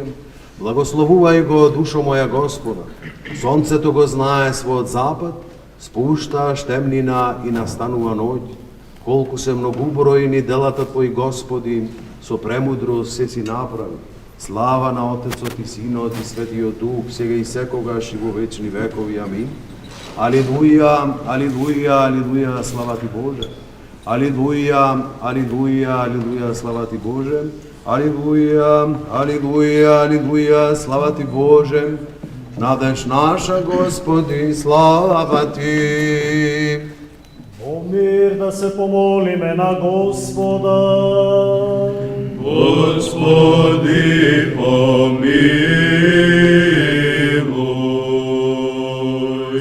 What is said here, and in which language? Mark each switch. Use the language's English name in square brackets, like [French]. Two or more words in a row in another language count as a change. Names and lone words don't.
[Macedonian] Благословувај го, душо моја, Господа. Сонцето го знае својот запад, спушта штемнина и настанува ноќ. Колку се многубројни делата Твои, Господи, со премудрост се си направи. Слава на Отецот и Синот и Светиот Дух, сега и секогаш и во вечни векови. Амин. Алилуја, алилуја, алилуја, слава Ти Боже. Алилуја, алилуја, алилуја, слава Ти Боже. Алилуја, алилуја, алилуја, слава Ти Боже. Надеж наша, Господи, слава Ти. Во мир да се помолиме на Господа. Господи, помилуј.